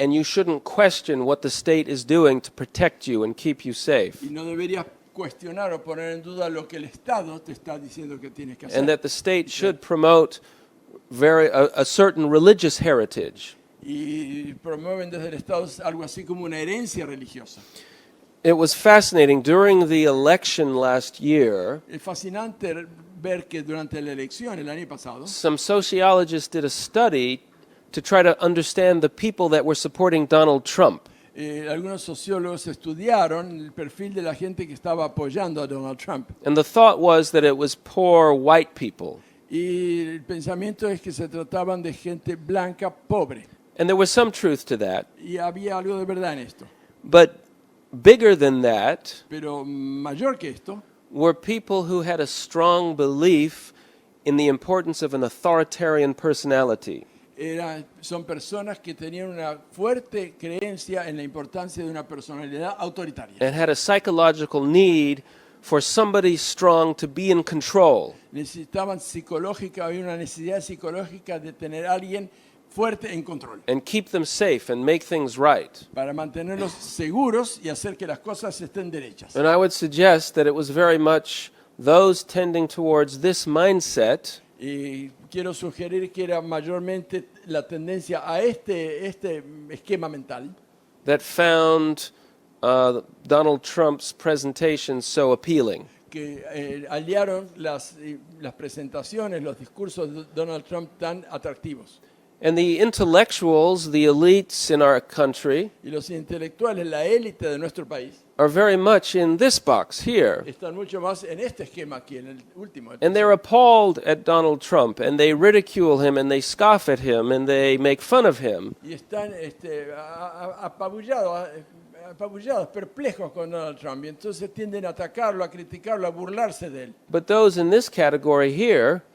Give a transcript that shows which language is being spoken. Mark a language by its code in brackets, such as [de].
[en] And you shouldn't question what the state is doing to protect you and keep you safe. [es] Y no deberías cuestionar o poner en duda lo que el Estado te está diciendo que tienes que hacer. [en] And that the state should promote a certain religious heritage. [es] Y promueven desde el Estado algo así como una herencia religiosa. [en] It was fascinating. During the election last year, [es] Es fascinante ver que durante la elección el año pasado, [en] some sociologists did a study to try to understand the people that were supporting Donald Trump. [es] algunos sociólogos estudiaron el perfil de la gente que estaba apoyando a Donald Trump. [en] And the thought was that it was poor white people. [es] Y el pensamiento es que se trataban de gente blanca pobre. [en] And there was some truth to that. [es] Y había algo de verdad en esto. [en] But bigger than that [es] Pero mayor que esto, [en] were people who had a strong belief in the importance of an authoritarian personality. [es] son personas que tenían una fuerte creencia en la importancia de una personalidad autoritaria. [en] And had a psychological need for somebody strong to be in control. [es] Necesitaban había una necesidad psicológica de tener a alguien fuerte en control. [en] And keep them safe and make things right. [es] Para mantenerlos seguros y hacer que las cosas estén derechas. [en] And I would suggest that it was very much those tending towards this mindset [es] Y quiero sugerir que era mayormente la tendencia a este esquema mental [en] that found Donald Trump's presentation so appealing. [es] que aliaron las presentaciones, los discursos de Donald Trump tan atractivos. [en] And the intellectuals, the elites in our country, [es] Y los intelectuales, la élite de nuestro país, [en] are very much in this box here. [es] están mucho más en este esquema aquí, en el último. [en] And they're appalled at Donald Trump, and they ridicule him, and they scoff at him, and they make fun of him. [es] Y están apabullados, perplejos con Donald Trump. Y entonces tienden a atacarlo, a criticarlo, a burlarse de él. [en] But those in this category here